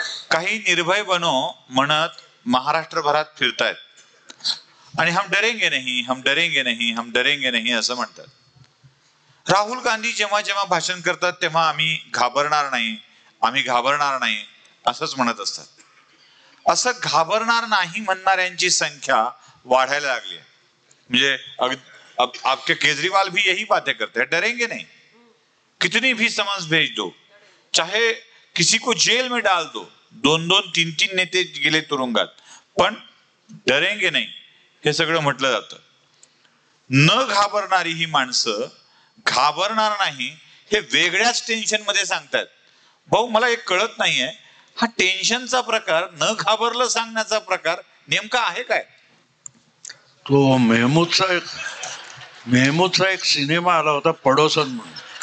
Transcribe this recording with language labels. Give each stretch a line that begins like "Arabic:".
Marathi: काही निर्भय बनो म्हणत महाराष्ट्रभरात फिरतायत आणि
Hindi: हम डरेंगे नहीं, हम डरेंगे नहीं,
Marathi: हम डरेंगे नहीं असं म्हणतात. राहुल गांधी जेव्हा जेव्हा भाषण करतात तेव्हा आम्ही घाबरणार नाही, आम्ही घाबरणार नाही असंच म्हणत असतात. असं घाबरणार नाही म्हणणाऱ्यांची संख्या वाढायला लागली आहे.
Hindi: म्हणजे आपके केजरीवाल भी यही बातें करते हैं, डरेंगे नहीं, कितनी भी समझ भेज दो, चाहे किसी को जेल में डाल दो, 2-2, 3-3
Marathi: नेते गेले तुरुंगात, पण
Hindi: डरेंगे नहीं
Marathi: हे सगळं म्हटलं जातं. न घाबरणारी ही माणसं घाबरणार नाही हे वेगळ्याच टेन्शन मध्ये सांगतात. भाऊ, मला एक कळत नाहीये, हा टेन्शनचा प्रकार, न घाबरलं सांगण्याचा प्रकार नेमका आहे काय? तो मेहमूदचा एक सिनेमा आला होता पडोसन म्हणून.